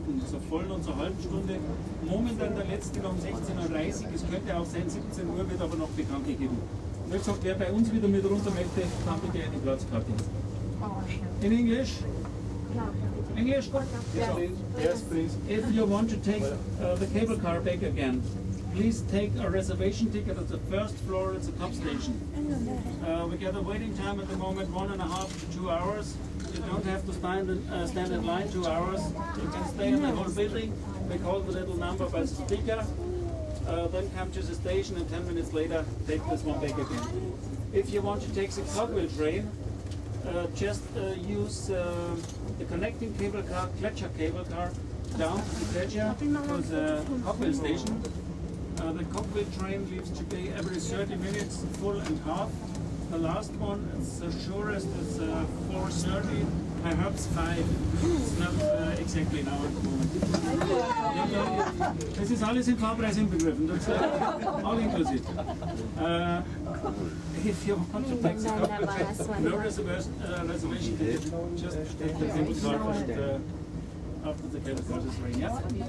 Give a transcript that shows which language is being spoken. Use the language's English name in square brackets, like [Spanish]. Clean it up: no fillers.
[German] zur vollen und zur halben Stunde. Momentan der letzte um 16:30 Uhr, es könnte auch sein 17 Uhr, wird aber noch bekannt gegeben. Und wie gesagt, wer bei uns wieder mit runter möchte, kann bitte eine Platzkarte. [English] In English? English? Yes, please. Yes, please. If you want to take the cable car back again, please take a reservation ticket at the first floor at the top station. We get a waiting time at the moment 1.5 to 2 hours. You don't have to stand in line 2 hours. You can stay in the whole building. We call the little number by the speaker. Then come to the station and 10 minutes later take this one back again. If you want to take the cogwheel train, just use the connecting cable car, Gletscher cable car, down to the Gletscher to the cogwheel station. The cogwheel train leaves today every 30 minutes, full and half. The last one, it's the shortest, it's 4:30, perhaps 5. It's not exactly now at the moment. [German] Das ist alles im Fahrpreis inbegriffen, [English] that's all inclusive. If you want to take the cogwheel train, no reservation ticket, just take the cable car and after the cable car is train, yeah?